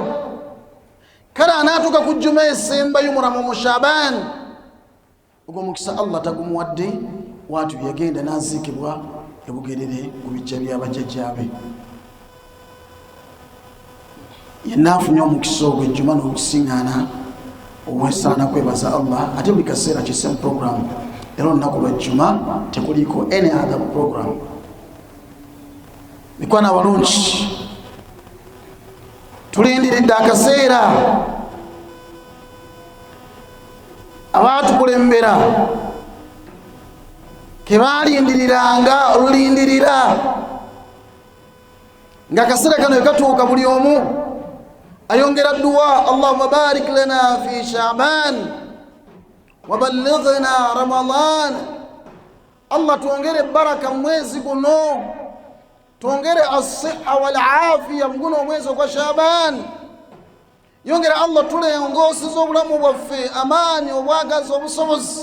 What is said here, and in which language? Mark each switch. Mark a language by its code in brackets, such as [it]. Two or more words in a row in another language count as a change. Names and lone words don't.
[lg] Kale anaatuuka ku jjuma esembayo mu Sha'ban, ogwo omukisa Allah tagumuwadde, waatu yagenda n'aziikibwa e Bugerere ku bijja by'abajjajjaabe. Yenna afunye omukisa ogw'ejjuma n'okusiŋŋaana obwesaana kwebaza Allah. Ate buli kaseera kisemu program, era olunaku lw'ejjuma tekuliiko [en] any other program. [lg] Mikwana abalungi, tulindiridde akaseera abaatukulembera ke baalindiriranga olulindirira, nga akaseera kano katuuka buli omu ayongera dua, [ar] اللهم بارك لنا في شعبان وبلغنا رمضان. [sw] Allah tuongere baraka mwezi guno, tuongere [ar] الصحة والعافية [sw] mguno mwezi kwa Shaban. [lg] Yongere Allah tule ngosi z'obulamu bwaffe, amani obwagazi obusobozi.